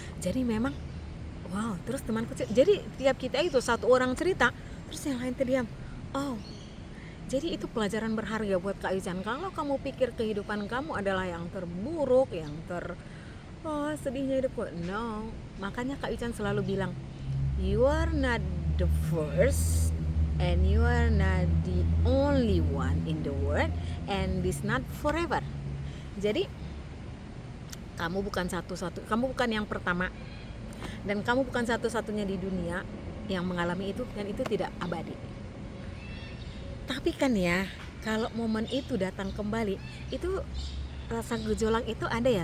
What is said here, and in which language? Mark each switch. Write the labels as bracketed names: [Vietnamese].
[Indonesian] Jadi memang wow. Terus temanku, jadi tiap kita itu satu orang cerita terus yang lain terdiam. Jadi itu pelajaran berharga buat Kak Ican. Kalau kamu pikir kehidupan kamu adalah yang terburuk, yang sedihnya hidupku, no. Makanya Kak Ican selalu bilang, [English] you are not the first and you are not the only one in the world, and this not forever. [Indonesian] Jadi kamu bukan kamu bukan yang pertama, dan kamu bukan satu-satunya di dunia yang mengalami itu, dan itu tidak abadi. Tapi kan ya, kalau momen itu datang kembali, itu rasa gejolak itu ada ya.